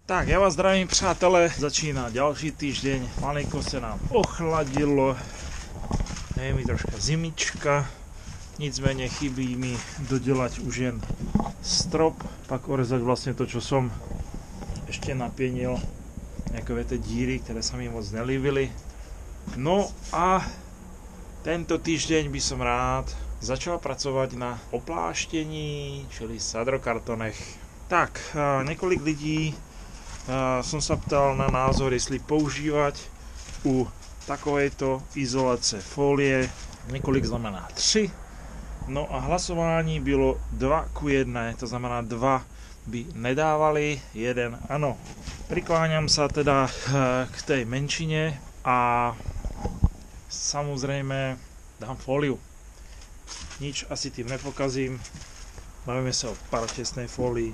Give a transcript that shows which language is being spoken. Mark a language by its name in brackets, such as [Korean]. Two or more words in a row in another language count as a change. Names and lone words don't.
[Slovak] Tak, ja vás zdravím, přátelé, začíná ďalší týždeň, malinko sa nám ochladilo, je mi troška zimička, [Czech] nicméně chybí mi [Slovak] dodelať už jen strop, pak orezať vlastne to, čo som ešte napienil, nejaké tie díry, ktoré sa mi [Czech] moc nelíbili. [Slovak] No a tento týždeň by som rád začal pracovať na opláštení, [Czech] čili sadrokartonech. [Slovak] Tak, niekoľko ľudí som sa ptal na názor, [Czech] jestli používať u takovejto izolace folie, několik znamená 3, [Slovak] no a hlasování bylo 2:1, to znamená 2 by nedávali, 1 ano. Prikláňam sa teda k tej menšine a samozrejme dám fóliu. Nič asi tým nepokazím, bavíme sa o parotesnej fólii.